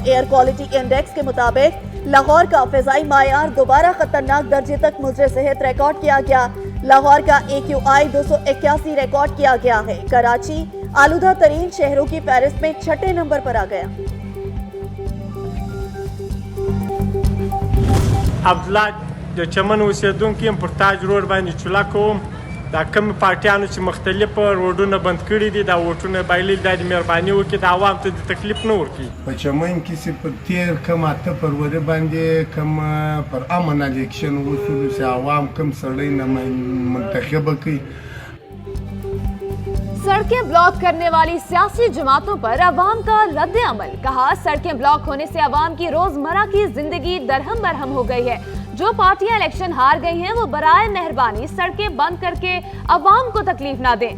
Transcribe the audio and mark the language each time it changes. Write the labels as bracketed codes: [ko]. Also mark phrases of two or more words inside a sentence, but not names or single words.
[ur] ایئر کوالٹی انڈیکس کے مطابق لاہور کا فضائی معیار دوبارہ خطرناک درجے تک مضر صحت ریکارڈ کیا گیا. لاہور کا AQI 281 ریکارڈ کیا گیا ہے. کراچی آلودہ ترین شہروں کی فہرست میں چھٹے نمبر پر آ گیا. [ps] عبدالله د چمن اوسیدونکو یم پر تاج روډ باندې چولا کوم دا کوم پارټیانو چې مختلف روډونه بند کړي دي دا ووټونه بایلي دا د مهرباني وکړي د عوام ته د تکلیف نه ورکړي. په چمن کې چې په تیر کم 8 فروری باندې کم پر امن الیکشن وشول چې عوام کم سړی نه منتخب کړي. [ur] سڑکیں بلاک کرنے والی سیاسی جماعتوں پر عوام کا ردعمل. کہا، سڑکیں بلاک ہونے سے عوام کی روزمرہ کی زندگی درہم برہم ہو گئی ہے. جو پارٹیاں الیکشن ہار گئی ہیں وہ برائے مہربانی سڑکیں بند کر کے عوام کو تکلیف نہ دیں.